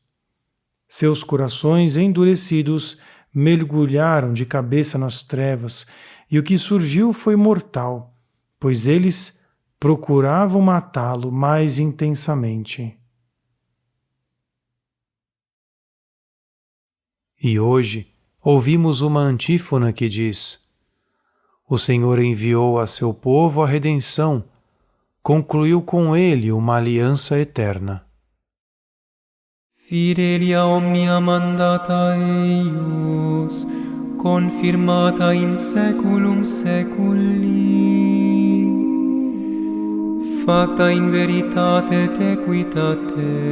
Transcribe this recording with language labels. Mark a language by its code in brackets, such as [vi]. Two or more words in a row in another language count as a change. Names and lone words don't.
[pt] Seus corações endurecidos mergulharam de cabeça nas trevas, e o que surgiu foi mortal, pois eles procuravam matá-lo mais intensamente. E hoje ouvimos uma antífona que diz: o Senhor enviou a seu povo a redenção, concluiu com ele uma aliança eterna. [la] Fidelia omnia mandata eius, confirmata in saeculum saeculi, facta in veritate et equitate.